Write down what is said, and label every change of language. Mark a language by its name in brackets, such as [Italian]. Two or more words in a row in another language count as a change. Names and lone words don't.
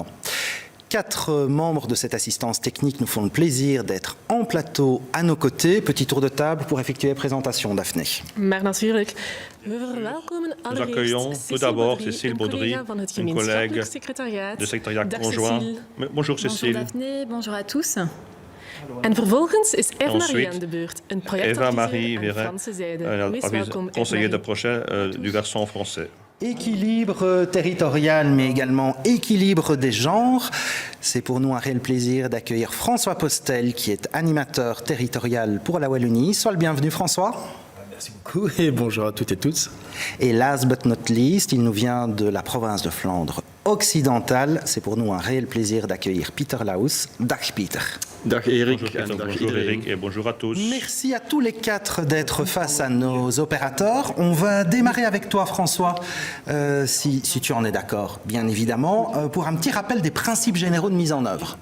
[French] 4 membres de cette assistance technique nous font le plaisir d'être en plateau à nos côtés. Petit tour de table pour effectuer la présentation, Daphné. Nous accueillons tout d'abord Cécile Baudry, une collègue du secrétariat conjoint. Bonjour Cécile. Bonjour Daphné, bonjour à tous. [Dutch] En vervolgens is [French] Ensuite, [Dutch] Eva-Marie aan de beurt, een [French] Eva-Marie [Dutch] projectadviseur aan de Franse zijde. Wees welkom, [French] conseiller de Eva-Marie. projet du versant français. Équilibre territorial, mais également équilibre des genres. C'est pour nous un réel plaisir d'accueillir François Postel, qui est animateur territorial pour la Wallonie. Sois le bienvenu, François. Merci beaucoup et bonjour à toutes et tous. [English] Et last but not least, [French] il nous vient de la province de Flandre occidentale. C'est pour nous un réel plaisir d'accueillir Peter Laus. Dag Peter. [Dutch] Dag Erik. [French] Bonjour Eric et bonjour à tous. Merci à tous les 4 d'être face à nos opérateurs. On va démarrer avec toi, François, si tu en es d'accord, bien évidemment, pour un petit rappel des principes généraux de mise en œuvre.